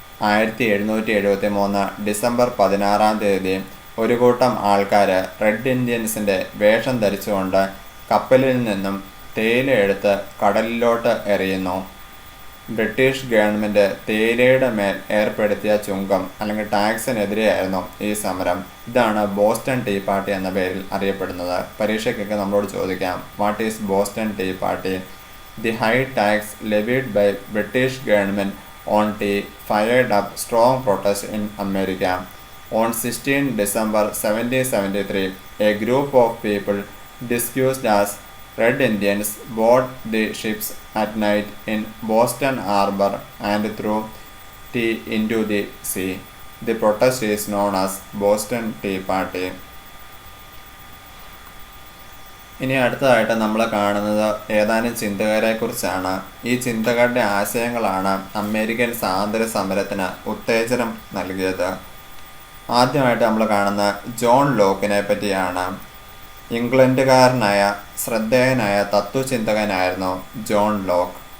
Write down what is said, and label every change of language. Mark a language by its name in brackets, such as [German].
[Malayalam] 1773 December 16 ഒരു കൂട്ടം ആൾക്കാർ റെഡ് ഇന്ത്യൻസിൻ്റെ വേഷം ധരിച്ചുകൊണ്ട് കപ്പലിൽ നിന്നും തേയില എടുത്ത് കടലിലോട്ട് എറിയുന്നു. ബ്രിട്ടീഷ് ഗവൺമെൻറ് തേയിലയുടെ മേൽ ഏർപ്പെടുത്തിയ ചുങ്കം അല്ലെങ്കിൽ ടാക്സിനെതിരെയായിരുന്നു ഈ സമരം. ഇതാണ് ബോസ്റ്റൺ ടീ പാർട്ടി എന്ന പേരിൽ അറിയപ്പെടുന്നത്. പരീക്ഷയ്ക്കൊക്കെ നമ്മളോട് ചോദിക്കാം, [English] What is Boston Tea Party? The high tax levied by British government on tea fired up strong protest in America. On 16 December 1773, a group of people disguised as Red Indians boarded the ships at night in Boston Harbor and threw tea into the sea. The protest is known as Boston Tea Party. [Malayalam] ഇനി അടുത്തതായിട്ട് നമ്മൾ കാണുന്നത് ഏതാനും ചിന്തകരെ കുറിച്ചാണ്. ഈ ചിന്തകരുടെ ആശയങ്ങളാണ് American സ്വാതന്ത്ര്യ സമരത്തിന് ഉത്തേജനം നൽകിയത്. ആദ്യമായിട്ട് നമ്മൾ കാണുന്ന ജോൺ ലോക്കിനെ പറ്റിയാണ്. ഇംഗ്ലണ്ടുകാരനായ ശ്രദ്ധേയനായ തത്വചിന്തകനായിരുന്നു ജോൺ ലോക്ക്.